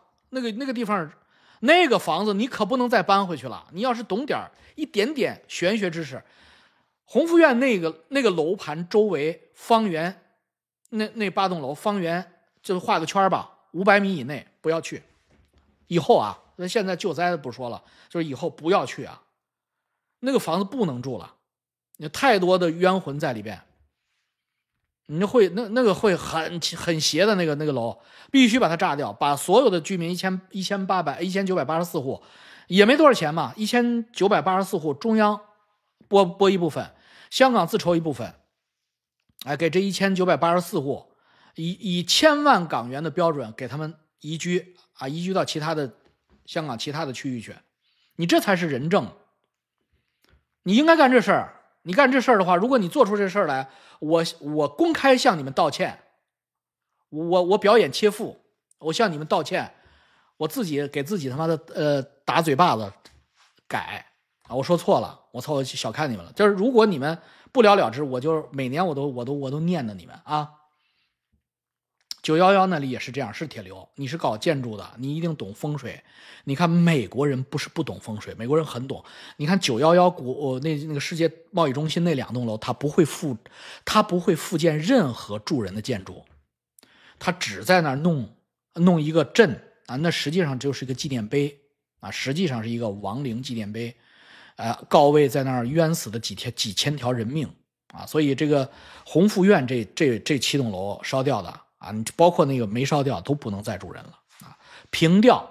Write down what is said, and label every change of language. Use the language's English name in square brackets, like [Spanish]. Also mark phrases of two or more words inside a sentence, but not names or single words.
[Chinese] 那個地方，那個房子你可不能再搬回去了。你要是懂一點點玄學知識，弘福院那個樓盤周圍方圓，那8棟樓方圓就是畫個圈吧，500米以內不要去。以後啊，那現在救災不說了，就是以後不要去啊。那個房子不能住了，有太多的冤魂在裡邊，你会那個会很邪的那个楼，必須把它炸掉，把所有的居民 1984戶，也沒多少錢嘛，1984戶中央撥一部分，香港自籌一部分，哎，給這1984戶以1000萬港元的標準給他們移居啊，移居到香港其他的區域去，你這才是人政。你應該幹這事兒，你幹這事兒的話，如果你做出這事兒來，我公開向你們道歉，我表演切腹，我向你們道歉，我自己給自己他媽的打嘴巴子改啊，我說錯了，我小看你們了。就是如果你們不了了之，我就每年我都念着你們啊。911那裡也是這樣，是鐵流。你是搞建築的，你一定懂風水。你看美國人不是不懂風水，美國人很懂。你看911那個世界貿易中心那2棟樓，他不會復建任何住人的建築，他只在那兒弄一個陣啊，那實際上就是一個紀念碑啊，實際上是一個亡靈紀念碑，告慰在那兒冤死的幾千條人命啊。所以這個弘福院這7棟樓燒掉的啊，你包括那個沒燒掉都不能再住人了啊，平掉，